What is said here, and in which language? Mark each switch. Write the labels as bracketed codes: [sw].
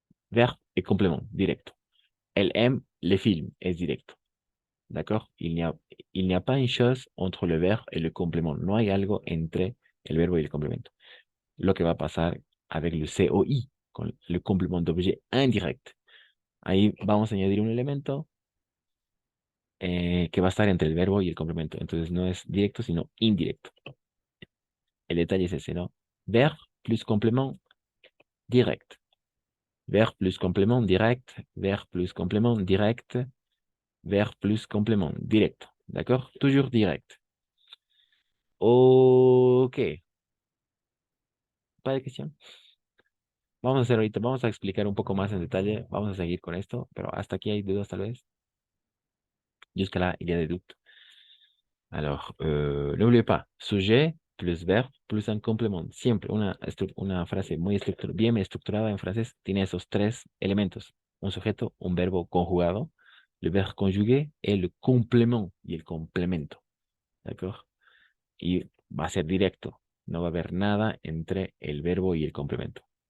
[fr] Verbe et complément, directo. Elle aime les films, [es] es directo. [fr] ¿D'accord? Il n'y a pas une chose entre le verbe et le complément. [es] No hay algo entre el verbo y el complemento. Lo que va a pasar [fr] avec le COI, [es] con le complément d'objet indirect. Ahí vamos a añadir un elemento que va a estar entre el verbo y el complemento. Entonces no es directo, sino indirecto. El detalle es ese, ¿no? [fr] Verbe plus complément direct. Verbe plus complément direct. Verbe plus complément direct. Verbe plus complément directo. D'accord? Toujours direct. Ok. ¿Pas de questions? [es] Vamos a hacer ahorita, vamos a explicar un poco más en detalle. Vamos a seguir con esto, pero hasta aquí hay dudas tal vez. [fr] Jusqu'à-là, il y a des doutes. Alors, n'oubliez pas, sujet plus verbe plus un complément. [es] Siempre una frase muy bien estructurada en francés tiene esos tres elementos. Un sujeto, un verbo conjugado, [fr] le verbe conjugué et le complément [es] y el complemento. ¿D'accord? Y va a ser directo. No va a haber nada entre el verbo y el complemento.